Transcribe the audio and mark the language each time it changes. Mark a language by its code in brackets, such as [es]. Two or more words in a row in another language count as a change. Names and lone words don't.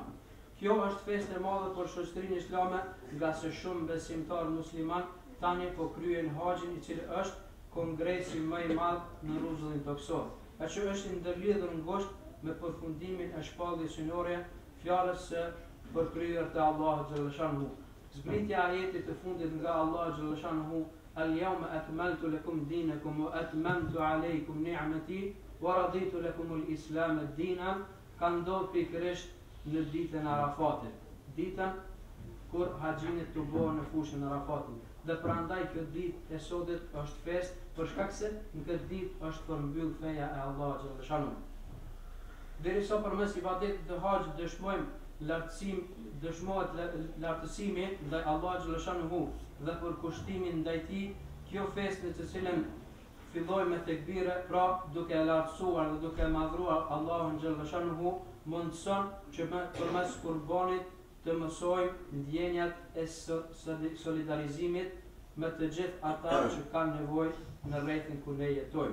[sq] Kjo është festë e madhe për shoqërinë islame, nga se shumë besimtarë musliman tani po kryen haxhin, i cili është kongresi më i madh në rrezullin toksor, e që është ndërlidhur ngushtë me përfundimin e shpalljes synore fjalës së përkryer të Allahut xhallashanhu. Zbritja e ajetit të fundit nga Allahu xhallashanhu, [ar] اليوم أكملت لكم دينكم وأتممت عليكم نعمتي ورضيت لكم الإسلام الدين, [sq] ka ndodhur pikërisht në ditën e Arafatit, ditën kur haxhinit të bëhen në fushën e Arafatit. Dhe prandaj kjo ditë e sotit është festë, për shkak se në këtë ditë është përmbyll feja e Allahut xhallashanhu. Derisa përmes ibadetit të haxhit dëshmohet lartësimi ndaj Allahut xhallashanhu dhe përkushtimin ndaj tij, kjo festë në të cilën filloj me tekbire, pra duke e lartësuar dhe duke e madhruar Allahun xhallashanhu, mundson që përmes qurbanit të mësojmë ndjenjat e solidarizimit me të gjithë ata që kanë nevojë në rrethin ku ne jetojmë.